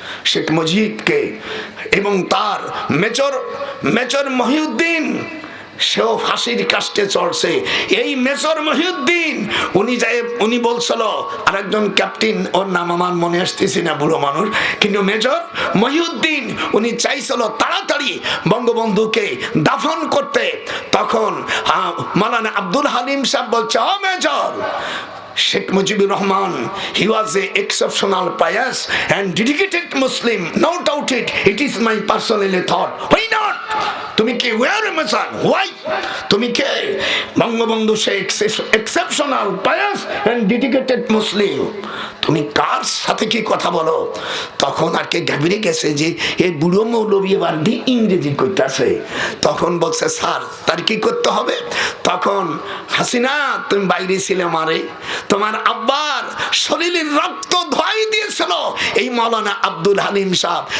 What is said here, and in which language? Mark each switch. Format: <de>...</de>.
<bn>শেখ মুজিবকে এবং তার মেজর মহিউদ্দিন, সেও ফাঁসির কাস্টে চলছে। এই মেজর মহিউদ্দিন উনি বলছিল, আর একজন ক্যাপ্টেন, ওর নাম আমার মনে আসতেছি না, বুড়ো মানুষ, কিন্তু মেজর মহিউদ্দিন উনি চাইছিল তাড়াতাড়ি বঙ্গবন্ধুকে দাফন করতে। তখন মাওলানা আব্দুল হালিম সাহেব বলছে, ও major,</bn> <en>Sheikh Mujibur Rahman, he was an exceptional pious and dedicated Muslim, no doubt it is my personal thought. Why not?</en> <bn>তুমি কি</bn> <en>where am I? Why?</en> <bn>তুমি কে? বঙ্গবন্ধু সে</bn> <en>exceptional pious and dedicated Muslim,</en> <bn>তুমি কার সাথে কি কথা বলো? তখন আর কে ঘাবড়ে গেছে যে এই বুড়ো মৌলবী এবার ইংরেজি কইতাছে। তখন বলছে স্যার তার কি করতে হবে? তখন হাসিনা তুমি বাইরে ছিলে মারে, তোমার আব্বার শরীরের রক্ত ধোয়াই দিয়েছিল এই মাওলানা আব্দুল হালিম সাহেব।</bn>